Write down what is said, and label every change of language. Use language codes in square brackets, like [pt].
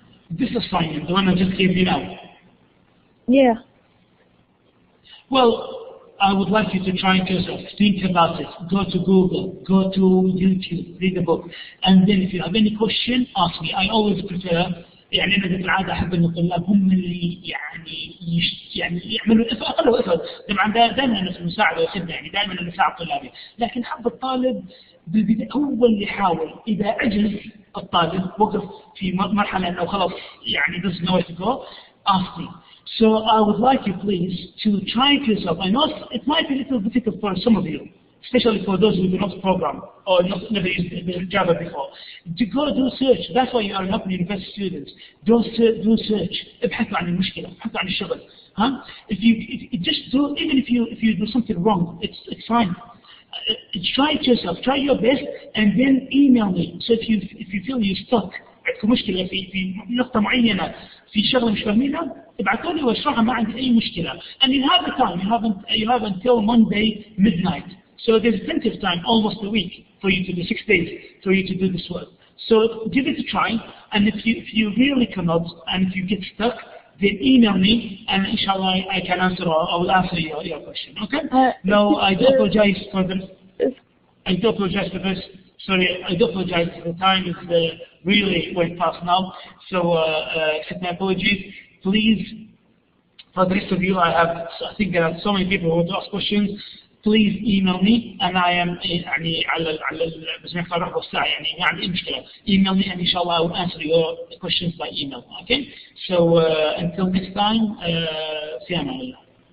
[en] This assignment, the one I just gave you now? Yeah. Well, I would like you to try to think about it. Go to Google, go to YouTube, read a book, and then if you have any question, ask me. I always prefer [ar] يعني أنا بالعادة أحب أن الطلاب هم اللي يعني يعملوا أقل إفراد. طبعا دائما أنا في المساعدة والخدمة، يعني دائما أنا أساعد طلابي، لكن حب الطالب بالبداية هو اللي يحاول. إذا عجز الطالب وقف في مرحلة أنه خلاص يعني [en] doesn't know where to go, ask me. So I would like you please to try it yourself. I know it might be a little difficult for some of you, especially for those who do not program or never used Java before, to go do search. That's why you are not university students. Do search. [ar] ابحثوا عن المشكلة، ابحثوا عن الشغل. [en] If you just do, even if you do something wrong, it's fine. Try it yourself. Try your best, and then email me. So if you feel you're stuck, [ar] عندكم مشكلة في نقطة معينة في شغلة مش فاهمينها، ابعثوا لي واشرحها، ما عندي أي مشكلة. [en] And you have the time. You have until Monday midnight. So there's plenty of time, almost a week, for you to do 6 days, for you to do this work. So give it a try, and if you really cannot, and if you get stuck, then email me, and inshallah I can answer, or I will answer your question. Okay? No, I do apologize for this. Sorry, I do apologize. The time is really went past now. So accept my apologies. Please, for the rest of you, I think there are so many people who want to ask questions. Please email me, and I am [ar] يعني على بس ما يخطر رحبه الساعة يعني ما عندي مشكلة. [en] Email me, and inshallah I will answer your questions by email. Okay? So until next time, [ar] في أمان الله.